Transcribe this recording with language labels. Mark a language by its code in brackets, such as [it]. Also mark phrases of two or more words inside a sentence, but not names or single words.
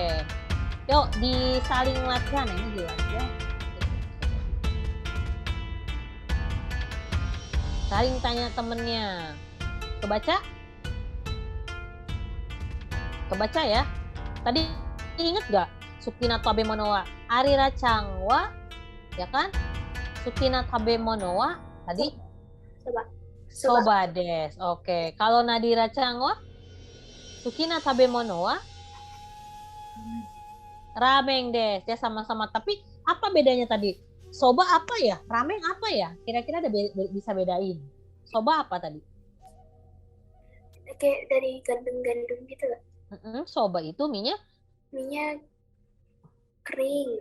[id] Yuk, disaling latihan. Ini jelas ya. Saling tanya temennya. Kebaca? Kebaca ya. Tadi inget gak? [ja] 好きな食べ物はアリラちゃんは, [id] ya kan? [ja] 好きな食べ物は tadi? そばです. Oke. [id] Kalau Nadira-chan wa? [ja] 好きな食べ物は? ラーメンです. [id] Ya sama-sama. Tapi apa bedanya tadi? Soba apa ya? Ramen apa ya? Kira-kira ada bisa bedain. Soba apa tadi? Kayak dari gandum-gandum gitu lah. Soba itu minyak kering.